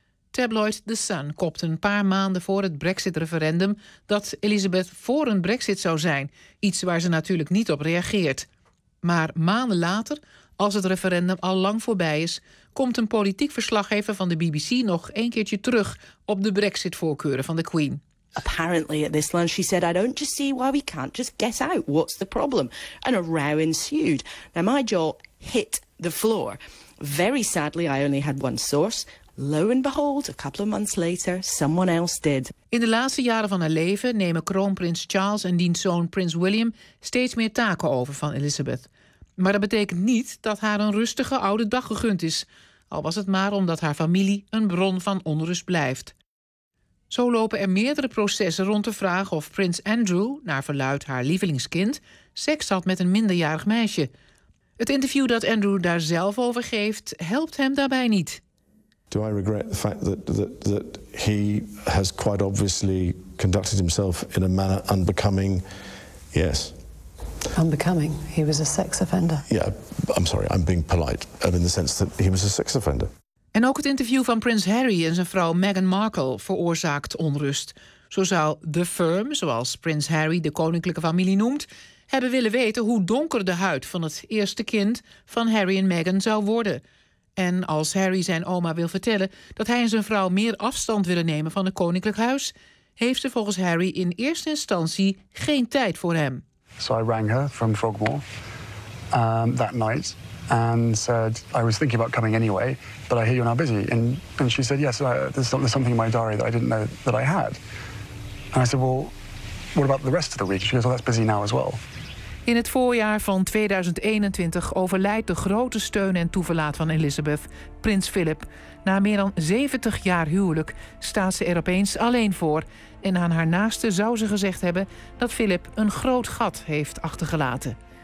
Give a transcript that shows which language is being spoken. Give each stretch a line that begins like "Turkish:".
Dutch: Tabloid The Sun kopte een paar maanden voor het Brexit-referendum dat Elizabeth voor een Brexit zou zijn, iets waar ze natuurlijk niet op reageert. Maar maanden later, als het referendum al lang voorbij is, komt een politiek verslaggever van de BBC nog een keertje terug op de Brexit-voorkeuren van de Queen.
English: Apparently at this lunch she said, I don't just see why we can't just get out. What's the problem? And a row ensued. Now my jaw hit the floor. Very sadly, I only had one source. Lo and behold, a couple of months later, someone else did.
Dutch: In de laatste jaren van haar leven nemen kroonprins Charles en diens zoon prins William steeds meer taken over van Elizabeth. Maar dat betekent niet dat haar een rustige oude dag gegund is. Al was het maar omdat haar familie een bron van onrust blijft. Zo lopen er meerdere processen rond de vraag of prins Andrew, naar verluidt haar lievelingskind, seks had met een minderjarig meisje. Het interview dat Andrew daar zelf over geeft, helpt hem daarbij niet.
English: Do I regret the fact that he has quite obviously conducted himself in a manner unbecoming? Yes. Unbecoming? He was a sex offender. Yeah, I'm sorry, I'm being polite. In the sense that he was a sex offender.
Dutch: En ook het interview van prins Harry en zijn vrouw Meghan Markle veroorzaakt onrust. Zo zou The Firm, zoals prins Harry de koninklijke familie noemt, hebben willen weten hoe donker de huid van het eerste kind van Harry en Meghan zou worden. En als Harry zijn oma wil vertellen dat hij en zijn vrouw meer afstand willen nemen van het koninklijk huis, heeft ze volgens Harry in eerste instantie geen tijd voor hem.
English: So I rang her from Frogmore that night and said I was thinking about coming anyway, but I hear you're now busy. And she said yes, there's something in my diary that I didn't know that I had. And I said well, what about the rest of the week? She goes, well, that's busy now as well.
Dutch: In het voorjaar van 2021 overlijdt de grote steun en toeverlaat van Elizabeth, prins Philip. Na meer dan 70 jaar huwelijk staat ze er opeens alleen voor. En aan haar naaste zou ze gezegd hebben dat Philip een groot gat heeft achtergelaten.